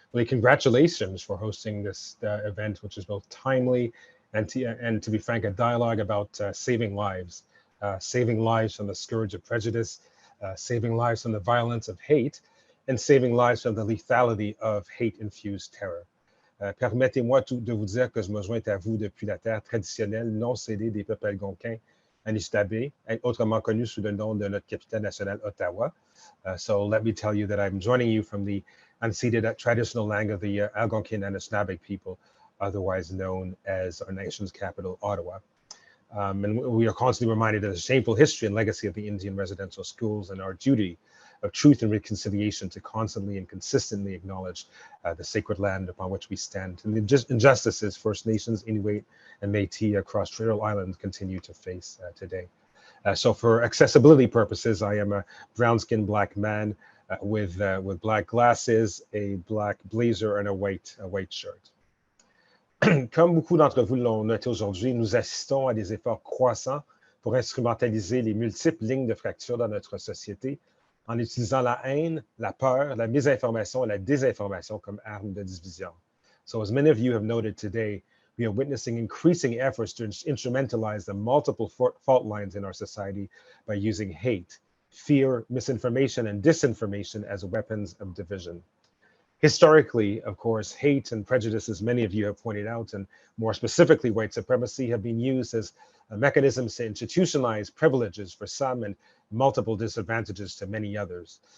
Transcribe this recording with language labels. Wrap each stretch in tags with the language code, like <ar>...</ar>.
<en>Really, congratulations for hosting this event, which is both timely and to be frank, a dialogue about saving lives from the scourge of prejudice, saving lives from the violence of hate, and saving lives from the lethality of hate-infused terror.</en> <fr>Permettez-moi de vous dire que je me joins à vous depuis la terre traditionnelle non cédée des peuples algonquins, Anishinaabe, autrement connu sous le nom de notre capitale nationale, Ottawa.</fr> <en>So let me tell you that I'm joining you from the unceded traditional land of the Algonquin Anishinaabe people, otherwise known as our nation's capital, Ottawa. And we are constantly reminded of the shameful history and legacy of the Indian residential schools and our duty of truth and reconciliation to constantly and consistently acknowledge the sacred land upon which we stand and the injustices First Nations, Inuit, and Métis across Turtle Island continue to face today. So for accessibility purposes, I am a brown-skinned black man with black glasses, a black blazer, and a white shirt.</en> <fr>Comme beaucoup d'entre vous l'ont noté aujourd'hui, nous assistons à des efforts croissants pour instrumentaliser les multiples lignes de fracture dans notre société en utilisant la haine, la peur, la misinformation et la désinformation comme armes de division.</fr> <en>So as many of you have noted today, we are witnessing increasing efforts to instrumentalize the multiple fault lines in our society by using hate, fear, misinformation, and disinformation as weapons of division. Historically, of course, hate and prejudice, as many of you have pointed out, and more specifically white supremacy, have been used as mechanisms to institutionalize privileges for some and multiple disadvantages to many others.</en>